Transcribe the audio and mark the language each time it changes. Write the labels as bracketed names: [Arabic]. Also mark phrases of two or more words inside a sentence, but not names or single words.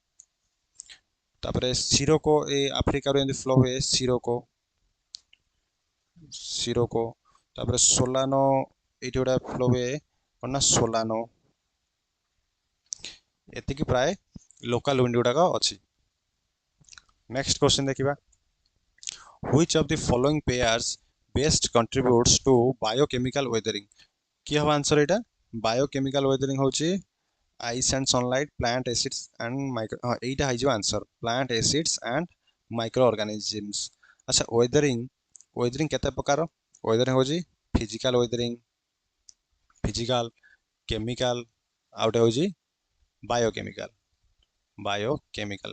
[Odia] ତାପରେ ସିରୋକୋ ଏ ଆଫ୍ରିକାରୁ ଏମିତି ଫ୍ଲୋ ହୁଏ ସିରୋକୋ। ତାପରେ ସୋଲାନୋ ଏଇଠି ଗୋଟେ ଫ୍ଲୋ ହୁଏ କ'ଣ ନା ସୋଲାନୋ। ଏତିକି ପ୍ରାୟ [English] local wind [Odia] ଗୁଡ଼ାକ ଅଛି। [English] next question [Odia] ଦେଖିବା, [English] which of the following pairs best contributes to biochemical weathering? [Odia] କି ହବ ଆନ୍ସର ଏଇଟା? [English] biochemical weathering ହେଉଛି ice and sunlight, plant acids and micro, [Odia] ହଁ ଏଇଟା ହେଇଯିବ [English] answer, plant acids and micro organisms. [Odia] ଆଚ୍ଛା ୱେଦରିଂ କେତେ ପ୍ରକାର? ୱେଦରିଂ ହେଉଛି [English] physical, chemical, [Odia] ଆଉ ଗୋଟେ ହେଉଛି ବାୟୋକେମିକାଲ।